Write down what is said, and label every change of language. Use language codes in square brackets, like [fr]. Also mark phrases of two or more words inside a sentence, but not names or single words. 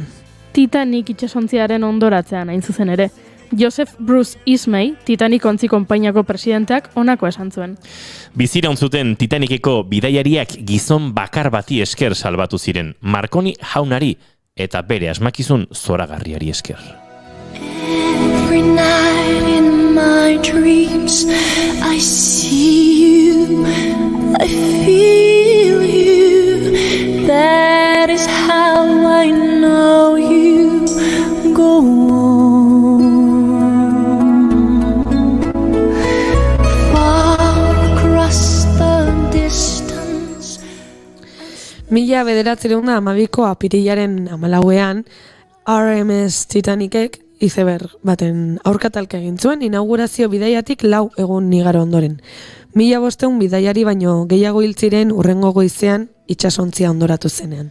[eu] Titanic itsasontziaren ondoratzean hain zuzen ere. Joseph Bruce Ismay, Titanic ontzi konpainiako presidenteak honako esan zuen. Biziraun zuten Titaniceko bidaiariak gizon bakar bati esker salbatu ziren, Marconi jaunari eta bere asmakizun zoragarriari esker. [en] Every night in my dreams I see you, I feel you. That is how I know you go on. Far across the distance. [eu] 1912ko apirilaren 14ean RMS Titanicek iceberg baten aurkatalka egin zuen inaugurazio bidaiatik 4 egun igaro ondoren. 1500 bidaiari baino gehiago hil ziren hurrengo goizean itsasontzia ondoratu zenean.